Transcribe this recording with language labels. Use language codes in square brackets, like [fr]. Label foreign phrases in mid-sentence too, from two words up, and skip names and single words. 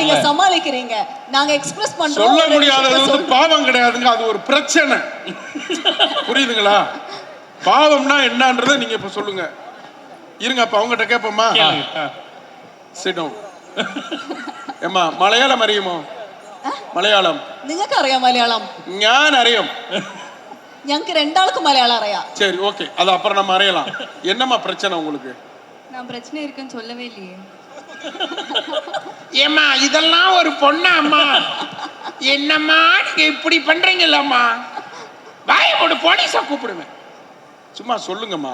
[ta] நீங்க சமாளிக்கிறீங்க, நாங்க எக்ஸ்பிரஸ் பண்றோம். சொல்ல முடியாதது வந்து பாவம் கிடையாதுங்க, அது ஒரு பிரச்சனை. புரியுதுங்களா? பாவம்னா என்னன்றதை நீங்க இப்ப சொல்லுங்க. இருங்க, அப்ப அவங்ககிட்ட கேட்போமா? சிடம் ஏமா [ml] മലയാളം അറിയുമോ? മലയാളം നിങ്ങൾക്ക് അറിയാം മലയാളം? ഞാൻ അറിയാം. ഞങ്ങൾക്ക് രണ്ടാൾക്കും മലയാളം അറിയാം. [ta] சரி, ஓகே, அது அப்புறம் நம்ம அறியலாம். என்னம்மா பிரச்சனை உங்களுக்கு? நான் பிரச்சனை இருக்குன்னு சொல்லவே இல்லையே. ஏம்மா இதெல்லாம் ஒரு பொண்ணா அம்மா? என்னம்மா நீங்க இப்படி பண்றீங்கல்லம்மா? வாயை போட்டு போலீஸை கூப்பிடுவேன். சும்மா சொல்லுங்கம்மா.